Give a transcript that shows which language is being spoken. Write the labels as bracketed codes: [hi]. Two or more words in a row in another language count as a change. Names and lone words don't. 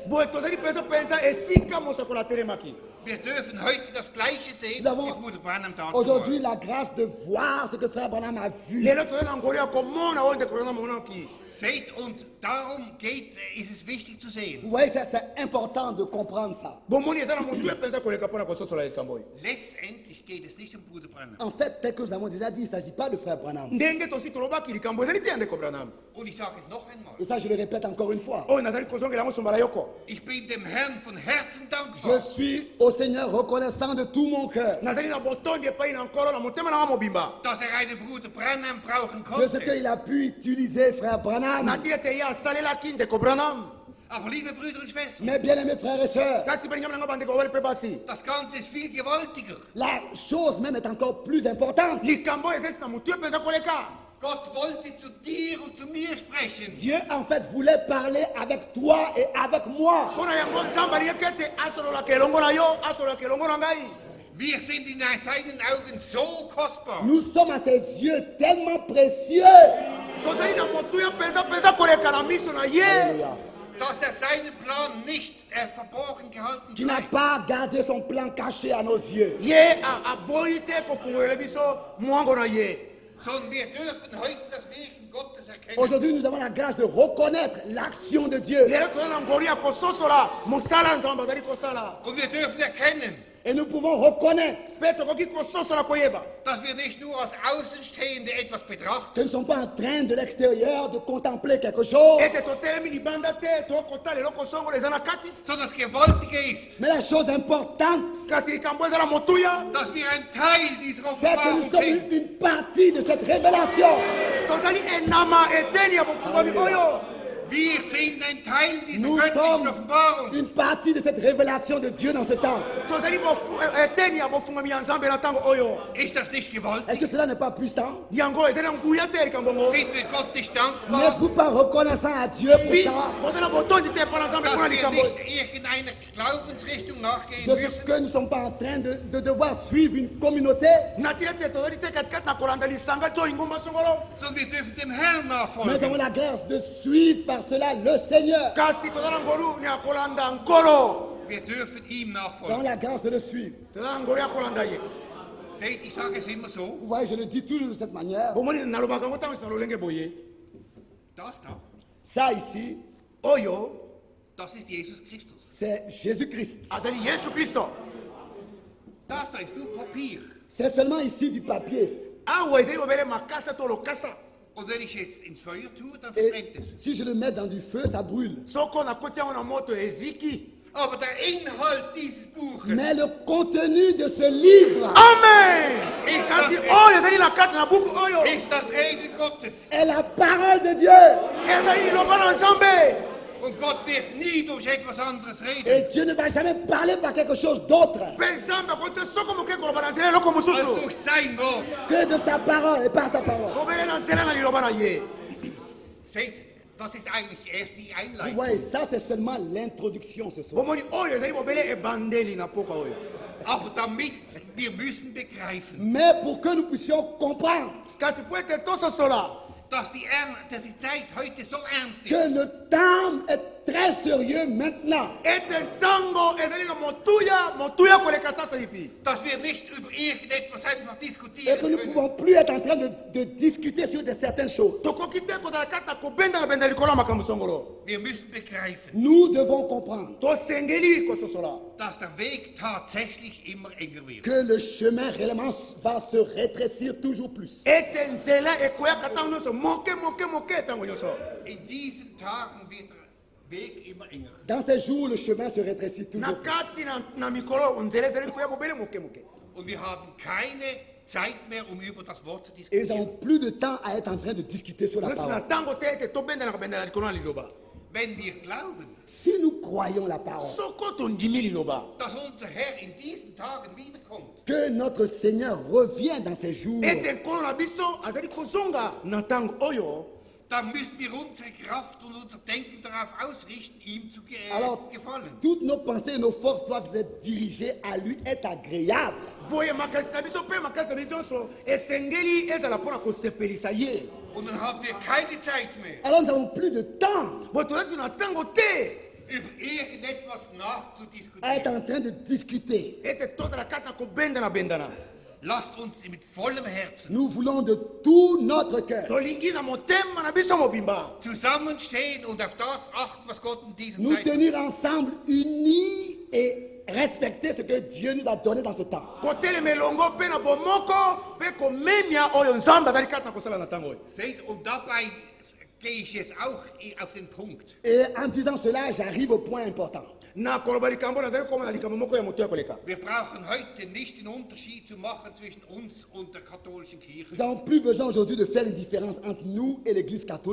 [ln] boye tozali mpenza esika mosakoli atelemaki. [de] Wir dürfen heute das Gleiche sehen, [fr] Nous avons [de] wie Bruder Branham dazu [fr] aujourd'hui [de] war. [fr] la grâce de voir ce que Frère Branham a vu. [ln] lelo tozali na ngolu ya komona oyo ndeko Branham amonaki. [de] Seht, und darum ist es wichtig zu sehen. [fr] Vous voyez, c'est important de comprendre ça. [ln] bomoni eza na motu mpenza koleka mpona kososola likambo oyo. [de] Letztendlich geht es nicht um Bruder Branham. [fr] En fait, tel que nous avons déjà dit, il ne s'agit pas de Frère Branham. [ln] ndenge tosi tolobaki likambo ezali te ya ndeko Branham. [de] Und ich sage es noch einmal. [fr] Et ça, je le répète encore une fois. [ln] oyo nazali kozongela yango sombala yoko. [de] Ich bin dem Herrn von Herzen [fr] Je [de] dankbar, [fr] suis au Seigneur reconnaissant de tout mon cœur [ln] nazali na botondi epai na nkolo na motema nanga mobimba. [de] dass einen Bruder Branham brauchen [fr] de ce [de] konnte. [fr] qu'il a pu utiliser Frère Branham. [ln] nati ete ye asalelaki ndeko Branham. [de] Aber liebe Brüder und Schwestern, [fr] Mais bien aimés frères et sœurs, [ln] kasi balingami nanga bandeko babali mpe basi. [de] das Ganze ist viel gewaltiger. [fr] la chose même est encore plus importante. [ln] likambo oyo ezali na motu mpenza koleka. [de] Gott wollte zu dir und zu mir sprechen. [fr] Dieu en fait voulait parler avec toi et avec moi. [ln] mpona yango nzambe alingi ete asololaka elongo na yo asololaka elongo na ngai. [de] Wir sind in seinen Augen so kostbar, [fr] Nous sommes à ses yeux tellement précieux. [ln] tozali na motuya mpenza koleka na miso na ye [fr] Alléluia. [de] dass seinen Plan nicht verborgen gehalten [fr] Qui n'a [de] bleibt. [fr] pas gardé son plan caché à nos yeux. [ln] ye aboyi te kofungolela biso mwango na ye. [de] Sondern wir dürfen heute das Wirken Gottes erkennen. [fr] Aujourd'hui, nous avons la grâce de reconnaître l'action de Dieu. [ln] lelo tozali na ngolu ya kososola mosala nzambe azali kosala. [de] Und wir dürfen erkennen, [fr] Et nous pouvons reconnaître [ln] mpe tokoki kososola koyeba [de] dass wir nicht nur als Außenstehende etwas betrachten, [fr] que nous ne sommes pas en train de l'extérieur de contempler quelque chose. [ln] ete totelemi libanda te tokotala eloko songolo eza na kati, [de] sondern das Gewaltige ist, [fr] Mais la chose importante, [ln] kasi likambo eza na motuya. [de] dass wir ein Teil dieser [fr] c'est que nous [de] Offenbarung [fr] sommes [de] sind. [fr] une partie de cette révélation. [ln] tozali enama eteni ya bofungwami oyo. [de] Wir sind ein Teil dieser [fr] Nous [de] göttlichen [fr] sommes [de] Offenbarung. [fr] une partie de cette révélation de Dieu dans ce temps. [ln] tozali eteni ya bofungwami ya nzambe na ntango oyo. [de] Ist das nicht [fr] Est-ce [de] gewaltig? [fr] que cela n'est pas puissant? [ln] yango ezali na nguya te likambo ngo. [de] Sind wir Gott nicht dankbar, [fr] N'êtes-vous pas reconnaissant à Dieu pour Bi- ça? [ln] bozali na botondi te mpo na nzambe [de] dass [ln] mpona [de] wir [ln] likambo [de] nicht irgendeiner Glaubensrichtung nachgehen [fr] De ce [de] müssen, [fr] que nous ne sommes pas en train de devoir suivre une communauté, [ln] natili te tozali te katikati na kolanda lisanga to lingomba songolo, [de] sondern wir dürfen dem Herrn [fr] mais nous avons [de] nachfolgen. [fr] la grâce de suivre par cela le Seigneur. [ln] kasi tozali na ngolu ya kolanda nkolo. [de] Wir dürfen ihm [fr] Nous avons [de] nachfolgen. [fr] la grâce de le suivre. [ln] tozali na ngolu ya kolanda ye. [de] Seht, ich sage es immer so, [fr] Vous voyez, je le dis toujours de cette manière. [ln] bomoni nalobaka ngo ntango esa lolenge boye. [de] das da, [fr] Ça ici, [ln] oyo [de] das ist Jesus Christus. [fr] c'est Jésus-Christ. [ln] azali yesu kristo. [de] Das da ist nur Papier. [fr] C'est seulement ici du papier. [ln] awa ezali obele makasa to lokasa. [de] Und wenn ich es ins Feuer tue, dann [fr] Et [de] verbrennt es. [fr] si je le mets dans du feu, ça brûle. [ln] soko nakoti yango na moto eziki. [de] Aber der Inhalt dieses Buches [fr] Mais le contenu de ce livre amen. [de] ist [ln] kasi [de] das, [ln] oyo ezali na kati na buku oyo [de] ist das Rede Gottes. [fr] est la parole de Dieu. [ln] ezali liloba na nzambe. [de] Und Gott wird nie durch etwas anderes reden, [fr] Et Dieu ne va jamais parler par quelque chose d'autre [ln] mpe nzambe akoki te soko moke koloba na nzela eloko [de] als [ln] mosusu [de] durch sein Wort. [fr] que de sa parole et par sa parole. [ln] kobele na nzela na liloba na ye. [de] Seht, das ist eigentlich erst die [fr] Vous [de] Einleitung. [fr] voyez, ça c'est seulement l'introduction ce soir. [ln] bomoni oyo ezali bobele ebandeli na poka oyo. [de] Aber damit wir müssen begreifen, [fr] Mais pour que nous puissions comprendre [ln] kasi po ete tososola [de] dass die Zeit heute so ernst ist, [fr] que le temps est très sérieux maintenant, [ln] ete ntango ezali na motuya koleka [sw] sasa hivi. [de] dass wir nicht über irgendetwas einfach [fr] et [de] diskutieren [fr] que nous ne [de] können. [fr] pouvons plus être en train de discuter sur certaines choses. [ln] tokoki te kozala kati na kobenda na benda likolo ya makambo songolo. [de] Wir müssen begreifen, [fr] Nous devons comprendre [ln] tosengeli kososola [de] dass der Weg tatsächlich immer enger wird. [fr] que le chemin réellement va se rétrécir toujours plus. [ln] ete nzela ekoyaka ntango nyonso moke ntango nyonso. [de] In diesen Tagen wird der Weg immer enger. [fr] Dans ces jours, le chemin se rétrécit [ln] na [fr] toujours plus. [ln] kati na mikolo nzela ezali koya bobele moke. [de] Und wir haben keine Zeit mehr, um über das Wort zu [fr] Et nous n'avons [de] diskutieren. [fr] plus de temps à être en train de discuter sur la [ln] nyonso na [fr] parole. [ln] ntango te ete tobendana kobendana likolo na liloba. [de] Wenn wir glauben, [fr] Si nous croyons la parole, [ln] soko tondimi liloba [de] dass unser Herr in diesen Tagen wiederkommt, [fr] que notre Seigneur revient dans ces jours, [ln] ete nkolo na biso azali kozonga na ntango oyo, [de] dann müssen wir unsere Kraft und unser Denken darauf ausrichten, ihm zu [fr] alors [de] gefallen. [fr] toutes nos pensées et nos forces doivent être dirigées à lui, être agréables. [ln] boye makasi na biso mpe makasi na biso nyonso esengeli ezala mpona kosepelisa ye. [de] Und dann haben wir keine Zeit mehr, [fr] Alors nous n'avons plus de temps [ln] boye tozali na ntango te [de] über irgendetwas [fr] à être [de] nachzudiskutieren. [fr] en train de discuter. [ln] ete tozala kati na kobendana. [de] Lasst uns mit vollem Herzen [fr] Nous voulons de tout notre cœur [ln] tolingi na motema na biso mobimba [de] zusammenstehen und auf das achten, was Gott in diesen [fr] nous [de] Zeiten [fr] tenir ensemble, unis et respecter ce que Dieu nous a donné dans ce temps. [ln] kotelema elongo mpe na bomoko mpe komemia oyo nzambe azali kati na kosala na ntango oyo. [de] seht. Und dabei gehe ich jetzt auch auf den Punkt. [fr] Et en disant cela, j'arrive au point important. [ln] na koloba likambo nazali komona likambo moko ya moto ya koleka. [de] Wir brauchen heute nicht den Unterschied zu machen zwischen uns und der katholischen Kirche. [fr] Nous n'avons plus besoin aujourd'hui de faire une différence entre nous et l'Église catholique.